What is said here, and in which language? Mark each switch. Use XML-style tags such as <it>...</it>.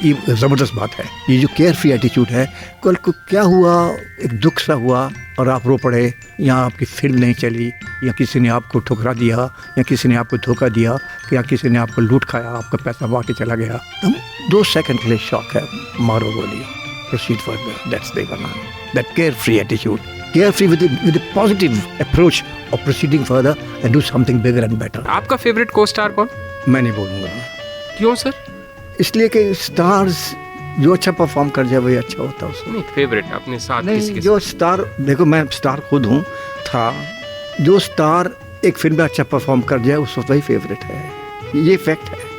<hi>ये ज़बरदस्त बात है। ये जो केयर फ्री एटीट्यूड है, कल को क्या हुआ, एक दुख सा हुआ और आप रो पड़े, या आपकी फिल्म नहीं चली, या किसी ने आपको ठुकरा दिया, या किसी ने आपको धोखा दिया, या किसी ने आपको लूट खाया, आपका पैसा बांट के चला गया, तो 2 सेकंड के लिए शॉक है, मारो गोली,</hi> <en>proceed further. That's Devana. That carefree attitude, carefree with a positive approach of proceeding further and do something bigger and better.</en> <hi>आपका फेवरेट को स्टार कौन? मैं नहीं बोलूँगा। क्यों सर? इसलिए कि स्टार्स जो अच्छा परफॉर्म कर जाए वही अच्छा होता है उसमें। नहीं, फेवरेट अपने साथ नहीं, किसके जो स्टार, देखो मैं स्टार खुद हूँ, था, जो स्टार एक फिल्म में अच्छा परफॉर्म कर जाए उस वक्त वही फेवरेट है। ये फैक्ट है।</hi>